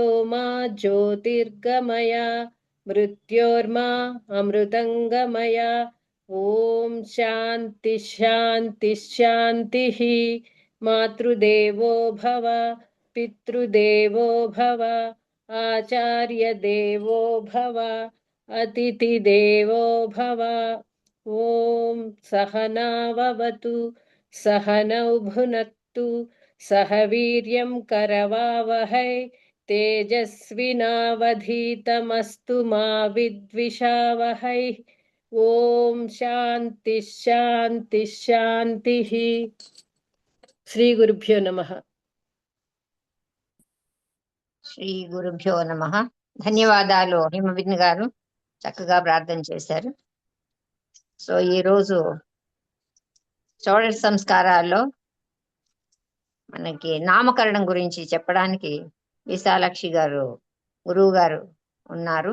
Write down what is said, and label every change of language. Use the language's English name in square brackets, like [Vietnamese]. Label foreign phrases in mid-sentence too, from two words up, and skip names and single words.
[Sanskrit] मा ज्योतिर्गमय मृत्योर्मा अमृतङ्गमय ॐ शान्ति शान्ति शान्तिः मातृदेवो भव पितृदेवो भव आचार्यदेवो भव अतिथिदेवो भव ॐ सहनाववतु सहनौ भुनक्तु सह वीर्यं करवावहै तेजस्विनावधीतमस्तु मा विद्विषावहै ॐ शान्ति शान्ति शान्तिः శ్రీ గురుభ్యో నమః. శ్రీ గురుభ్యో నమః. [Telugu] ధన్యవాదాలు హిమబిన్ గారు, చక్కగా ప్రార్థన చేశారు. సో ఈరోజు షోడశ సంస్కారాల్లో మనకి నామకరణం గురించి చెప్పడానికి విశాలాక్షి గారు గురువు గారు ఉన్నారు.